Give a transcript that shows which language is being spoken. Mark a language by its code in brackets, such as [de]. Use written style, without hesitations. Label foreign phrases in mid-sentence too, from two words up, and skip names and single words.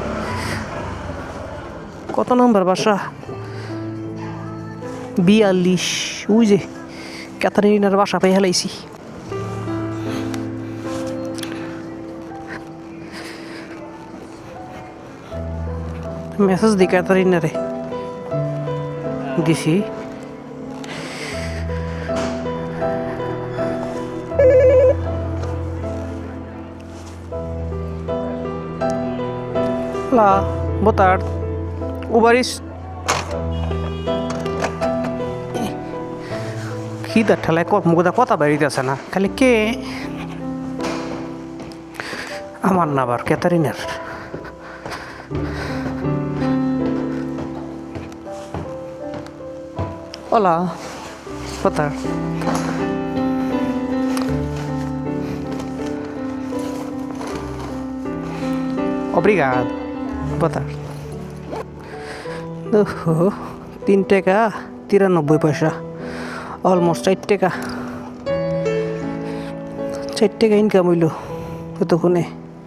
[bn] কত নম্বর বাসা? 42। ওই যে ক্যাথারিনার বাসা পেয়ে হেলাইছি। মেসেজ দি ক্যাথারিনারে দিছি। [pt] Olá, boa tarde. Uber Eats. [bn] খিদার ঠেলায় মুখে কথা বেরিতেছে না, খালি কে আমার না আবার ক্যাথারিনের। [pt] Hola, boa tarde. Obrigado. Boa tarde. [bn] 3 টাকা 93 পয়সা, অলমোস্ট 4 টাকা। 4 টাকা ইনকাম হইল এতক্ষণে।